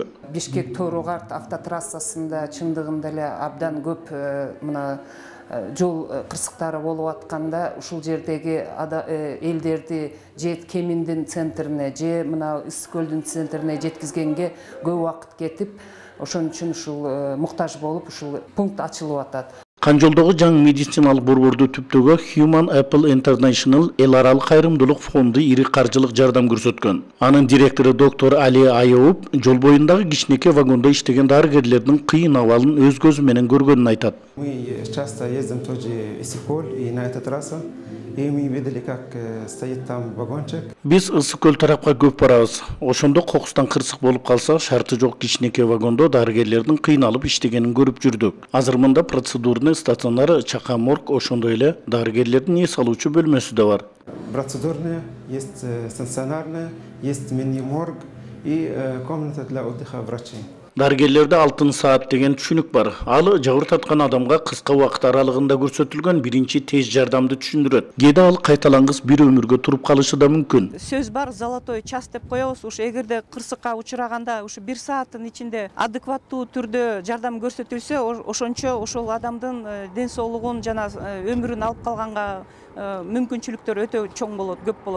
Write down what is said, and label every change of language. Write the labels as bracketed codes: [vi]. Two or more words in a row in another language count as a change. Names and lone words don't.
[ky] Бишкек Торгорт автотрассасында чындыгында эле абдан көп мына жол кырсыктары болуп атканда ушул жердеги элдерди же Кеминдин центрине же мына Ысык көлдүн центрине жеткизгенге көп убакыт кетип, ошон үчүн ушул муктаж болуп ушул пункт ачылып атат. Канжолдогу жаңы медициналык борборду түптөгө Human Apple International эл аралык кайрымдуулук фонду ири каржылык жардам көрсөткөн. Анын директору доктор Али Айоуп жол боюндагы кичинекей вагондо иштеген дарыгерлердин кыйын абалын өз көзү менен көргөнүн айтат. [ru] Мы часто ездим в тот же Исыккөл и на этой трассе, и мы видели, как стоит там вагончик. [ky] Биз Ысык көл тарапка көп барабыз. Ошондо кокустан кырсык болуп калса, шарты жок кичинекей вагондо дарыгерлердин кыйналып иштегенин көрүп жүрдүк. Азыр мында [ru] процедурный стационар, [ky] чака морг, ошондой эле дарыгерлердин эс алуучу бөлмөсү да бар. [ru] Процедурные, есть стационарные, есть мини-морг и комната для отдыха врачей. [ky] Дарыгерлерде 6 саат деген түшүнүк бар. Ал жабыр таткан адамга кыска убакыт аралыгында көрсөтүлгөн биринчи тез жардамды түшүндүрөт. Кээде ал кайталангыс бир өмүргө туруп калышы да мүмкүн. Сөз бар, [ru] золотой час [ky] деп коебуз. Ушу эгерде кырсыкка учураганда ушу 1 сааттын ичинде адекваттуу түрдө жардам көрсөтүлсө, ошончо ошол адамдын ден соолугун жана өмүрүн алып калганга мүмкүнчүлүктөр өтө чоң болот, көп болот.